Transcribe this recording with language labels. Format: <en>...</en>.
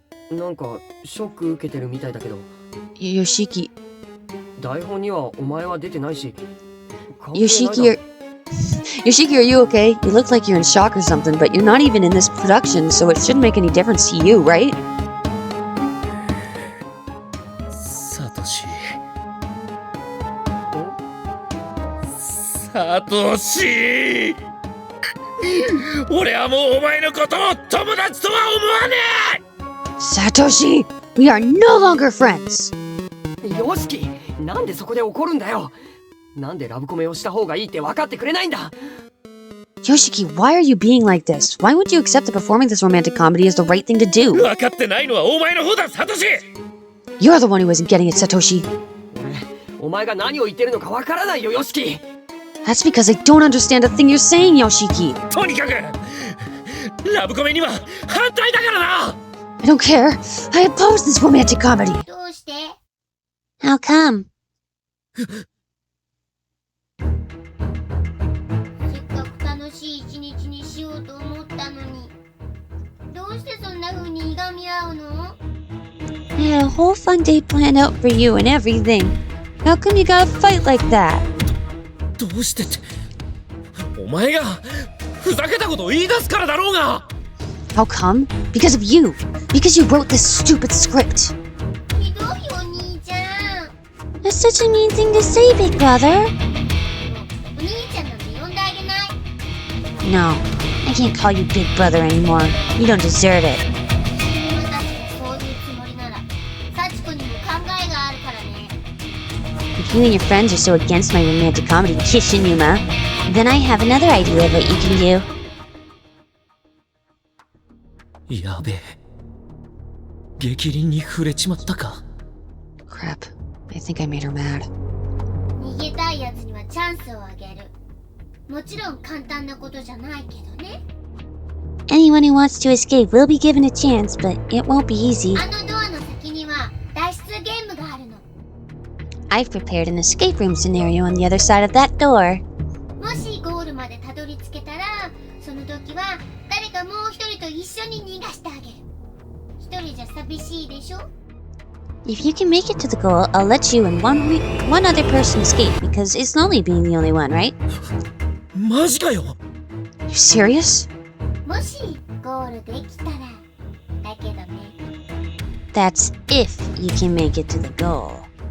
<ja>なんかショック受けてるみたいだけど。</ja> <en>Yoshiki...</en> <ja>台本にはお前は出てないし。関係ないだろ。</ja> <en>Yoshiki, Yoshiki, are you okay? You look like you're in shock or something, but you're not even in this production, so it shouldn't make any difference to you, right?</en> <ja>サトシ。サトシ。俺はもうお前のことを友達とは思わねえ。</ja> <en>Satoshi, we are no longer friends!</en> <ja>よしき、なんでそこで怒るんだよ。なんでラブコメをした方がいいって分かってくれないんだ。</ja> <en>Yoshiki, why are you being like this? Why wouldn't you accept that performing this romantic comedy is the right thing to do?</en> <ja>分かってないのはお前の方だ、サトシ。</ja> <en>You're the one who isn't getting it, Satoshi.</en> <ja>お前が何を言ってるのか分からないよ、よしき。</ja> <en>That's because I don't understand a thing you're saying, Yoshiki.</en> <ja>とにかくラブコメには反対だからな。</ja> <en>I don't care. I oppose this romantic comedy.</en> <ja>どうして？</ja> <en>How come?</en> <ja>せっかく楽しい一日にしようと思ったのに、どうしてそんな風にいがみ合うの？</ja> <en>I had a whole fun day planned out for you and everything. How come you gotta fight like that?</en> <ja>どうしてって、お前がふざけたことを言い出すからだろうが。</ja> <en>How come? Because of you. Because you wrote this stupid script.</en> <ja>ひどいお兄ちゃん。</ja> <en>That's such a mean thing to say, big brother.</en> <ja>お兄ちゃんなんて呼んであげない。</ja> <en>No, I can't call you big brother anymore. You don't deserve it.</en> <ja>菱沼たちがそういうつもりなら、幸子にも考えがあるからね。</ja> <en>If you and your friends are so against my romantic comedy, Kishinuma, then I have another idea of what you can do.</en> <ja>やべえ、激鱗に触れちまったか。</ja> <en>Crap. I think I made her mad.</en> <ja>逃げたいやつにはチャンスをあげる。もちろん簡単なことじゃないけどね。</ja> <en>Anyone who wants to escape will be given a chance, but it won't be easy.</en> <ja>あのドアの先には脱出ゲームがあるの。</ja> <en>I've prepared an escape room scenario on the other side of that door.</en> <ja>もしゴールまでたどり着けたら、その時は誰かもう一人と一緒に逃がしてあげる。一人じゃ寂しいでしょ？</ja> <en>If you can make it to the goal, I'll let you and one other person escape because it's lonely being the only one, right?</en> <ja>マジかよ。</ja> <en>You serious?</en> <ja>もしゴールできたらだけどね。</ja> <en>That's if you can make it to the goal.</en>